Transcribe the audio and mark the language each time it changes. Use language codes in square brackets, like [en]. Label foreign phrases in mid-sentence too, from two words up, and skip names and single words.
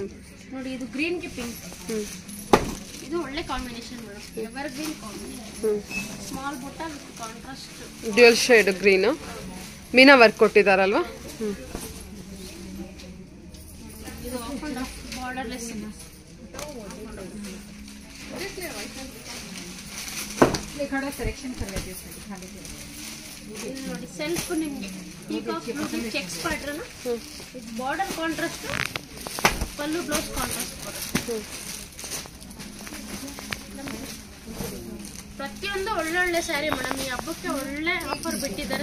[kn] ನೋಡಿ ಇದು ಗ್ರೀನ್ ಗೆ ಪಿಂಕ್. ಇದು ಒಳ್ಳೆ [en] combination madam. ever green combination. small butta with contrast dual shade green. meena work ಕೊಟ್ಟಿದ್ದಾರಲ್ವಾ? ಇದು off and off borderless. [hi] थोड़ा सिलेक्शन कर लेते हैं दिखा देते हैं. [kn] ಇದು ನೋಡಿ [en] ಸೆಲ್ಫ್ ನಿಮಗೆ peacock blue checks pattern with border contrast. [kn] ಪಲ್ಲು [en] blouse contrast [kn] ಬರುತ್ತೆ. ಪ್ರತಿಯೊಂದು ಒಳ್ಳೊಳ್ಳೆ [en] saree madam. [kn] ಈ ಹಬ್ಬಕ್ಕೆ ಒಳ್ಳೆ ಆಫರ್ ಬಿಟ್ಟಿದ್ದಾರೆ.